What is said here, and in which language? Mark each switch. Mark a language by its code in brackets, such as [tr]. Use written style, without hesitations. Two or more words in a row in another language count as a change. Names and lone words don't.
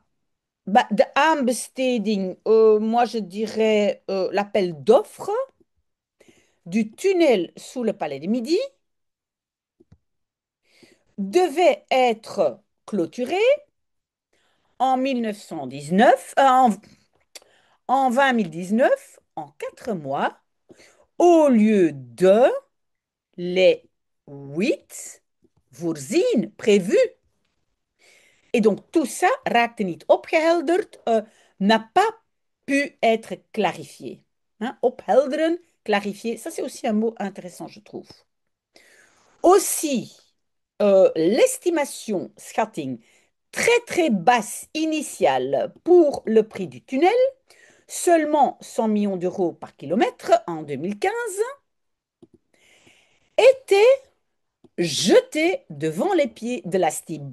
[fr] Bah, [nl] de aanbesteding, [fr] moi je dirais l'appel d'offres du tunnel sous le Palais des Midi devait être clôturé en 1919, en 2019, en 4 mois, au lieu de les 8 voorzien prévus. Et donc tout ça, [nl] raakte niet opgehelderd, [fr] n'a pas pu être clarifié. Hein, ophelderen, clarifier, ça c'est aussi un mot intéressant, je trouve. Aussi, l'estimation, schatting, très très basse initiale pour le prix du tunnel, seulement 100 millions d'euros par kilomètre en 2015, était jetée devant les pieds de la STIB.